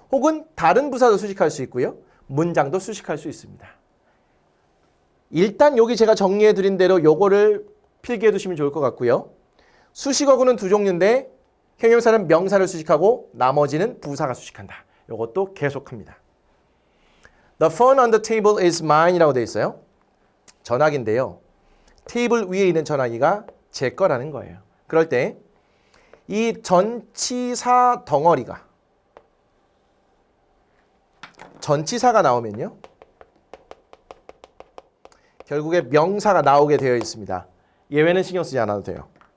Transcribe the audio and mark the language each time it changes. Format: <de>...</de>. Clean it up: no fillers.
<ko>혹은 다른 부사도 수식할 수 있고요. 문장도 수식할 수 있습니다. 일단 여기 제가 정리해 드린 대로 요거를 필기해 두시면 좋을 것 같고요. 수식어구는 두 종류인데 형용사는 명사를 수식하고 나머지는 부사가 수식한다. 요것도 계속합니다.</ko> <en>The phone on the table is mine</en> <ko>이라고 되어 있어요. 전화기인데요. 테이블 위에 있는 전화기가 제 거라는 거예요. 그럴 때 이 전치사 덩어리가 전치사가 나오면요. 결국에 명사가 나오게 되어 있습니다. 예외는 신경 쓰지 않아도 돼요.</ko>